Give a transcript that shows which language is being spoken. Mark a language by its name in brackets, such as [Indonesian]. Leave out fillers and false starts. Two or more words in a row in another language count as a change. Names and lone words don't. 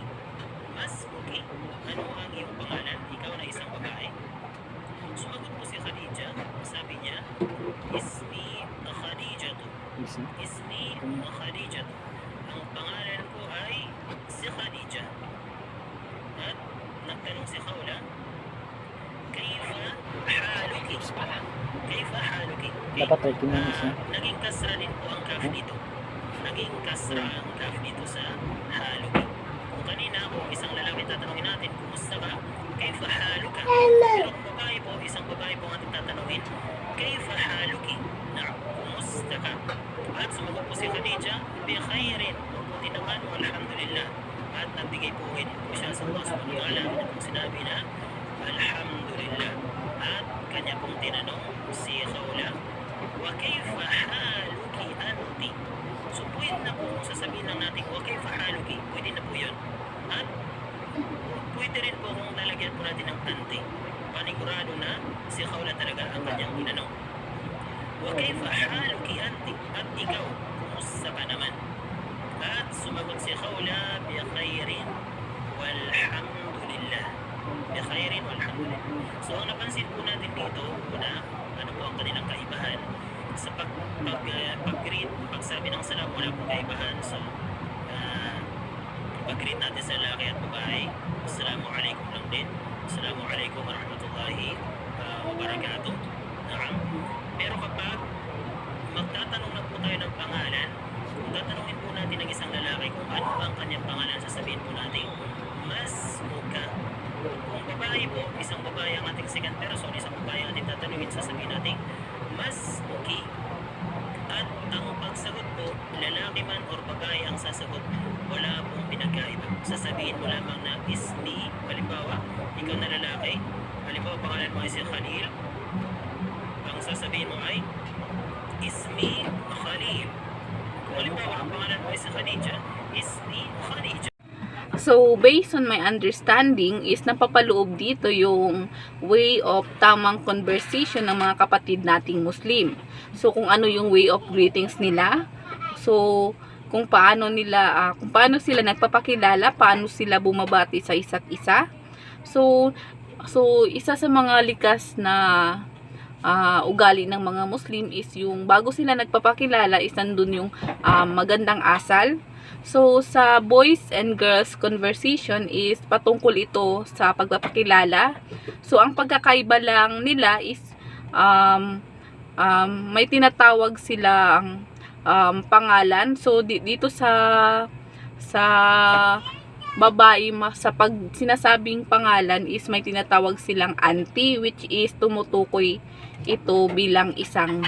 [Filipino] Mas okay. Ano ang iyong pangalan? Ikaw na isang babae. Sumagot po si Khadija. Sabi niya, [Arabic] اسمي خديجة. اسمي خديجة. [Filipino] Ang pangalan ko ay si Khadija. At nagtanong si Khawla, [Arabic] كيف حالكِ? كيف حالكِ? [Filipino] Dapat ay kinamisa. Naging kasra din po ang kaf dito. Naging kasra ang kaf dito sa haluki. Kung kanina po, isang lalaki tatanungin natin, kumusta ka? [Arabic] كيف حالكَ? [Filipino] Pero kung babae po, isang babae po ang ating tatanungin, [Arabic] كيف حالكِ? [Filipino] Na, kumusta ka? At sumagot po si Khadija, bikhairin. Mabuti naman, alhamdulillah. At nagbigay po siya sa Allah [Arabic] سبحانه وتعالى [Filipino] at sinabi na, alhamdulillah. At kanya pong tinanong si Khawla, [Arabic] وكيف حالكِ أنتِ? [Filipino] So pwede na po kung sasabihin lang natin, [Arabic] وكيف حالكِ, [Filipino] pwede na po yun. At pwede rin po kung lalagyan po natin ng anti. Panigurado na si Khawla talaga ang kanyang tinanong. [Arabic] وكيف حالكِ أنتِ? [Filipino] At ikaw, kumusta ka naman? At sumagot si Khawla, [Arabic] بخير والحمد لله. بخير والحمد لله. [Filipino] So ang napansin po natin dito, una, ano po ang kanilang kaibahan? sa pag-greet, pagsabi ng salam, wala pong kaibahan. So, pag-greet natin sa lalaki at babae, Assalamualaikum lang din. [Arabic] السلام عليكم ورحمة الله وبركاته. [Filipino] Naam. Pero kapag magtatanong na po tayo ng pangalan, kung tatanungin po natin ng isang lalaki kung ano ba ang kanyang pangalan, sasabihin po natin, [Arabic] ما اسمكَ. [Filipino] Kung babae po, isang babae ang ating second person, isang babae ang ating tatanungin, sasabihin natin, [Arabic] ما اسمكِ. [Filipino] At ang pagsagot po, lalaki man or babae ang sasagot, wala pong pinagkaiba. Sasabihin mo lamang na ismi, halimbawa, ikaw na lalaki, halimbawa pangalan mo ay si Khalil, ang sasabihin mo ay ismi Khalil. Kung halimbawa ang pangalan mo ay si Khadija, ismi Khadija. So, [English] based on my understanding [Filipino] is napapaloob dito yung [English] way of [Filipino] tamang conversation ng mga kapatid nating Muslim. So, kung ano yung [English] way of greetings [Filipino] nila. So, kung paano sila nagpapakilala, paano sila bumabati sa isa't isa. So isa sa mga likas na ugali ng mga Muslim is yung bago sila nagpapakilala is nandun yung magandang asal. So, sa [English] boys and girls conversation [Filipino] is patungkol ito sa pagpapakilala. So, ang pagkakaiba lang nila is may tinatawag silang pangalan. So, dito sa babae, sa pag sinasabing pangalan is may tinatawag silang auntie, [English] which is [Filipino] tumutukoy ito bilang isang babae.